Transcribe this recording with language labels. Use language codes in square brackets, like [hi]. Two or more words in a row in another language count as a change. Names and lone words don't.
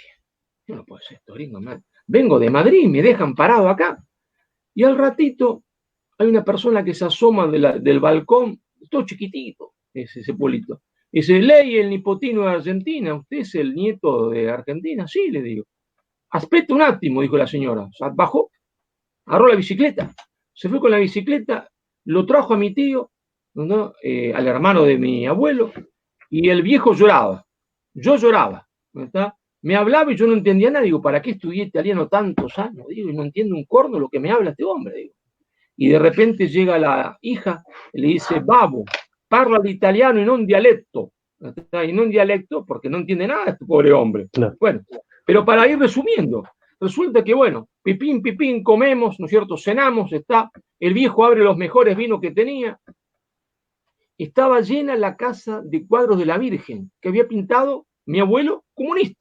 [es] Yo no puedo ser esto, gringo, man. Vengo de Madrid, me dejan parado acá. Y al ratito hay una persona que se asoma del balcón, todo chiquitito, es ese pueblito. Dice, [it] lei el nipotino [es] de Argentina, ¿usted es el nieto de Argentina? Sí, le digo. [it] Aspetta un attimo, [es] dijo la señora. O sea, bajó, agarró la bicicleta, se fue con la bicicleta, lo trajo a mi tío, ¿no? Al hermano de mi abuelo, y el viejo lloraba. Yo lloraba, ¿está? Me hablaba y yo no entendía nada. Digo, ¿para qué estudié italiano tantos años? Digo, y no entiendo un corno lo que me habla este hombre. Digo. Y de repente llega la hija y le dice, Babo, [it] parla l'italiano in un dialecto, [es] en un dialecto porque no entiende nada este pobre hombre. Claro. Bueno, pero para ir resumiendo, resulta que, bueno, pipín, pipín, comemos, ¿no es cierto? Cenamos, el viejo abre los mejores vinos que tenía. Estaba llena la casa de cuadros de la Virgen que había pintado mi abuelo comunista.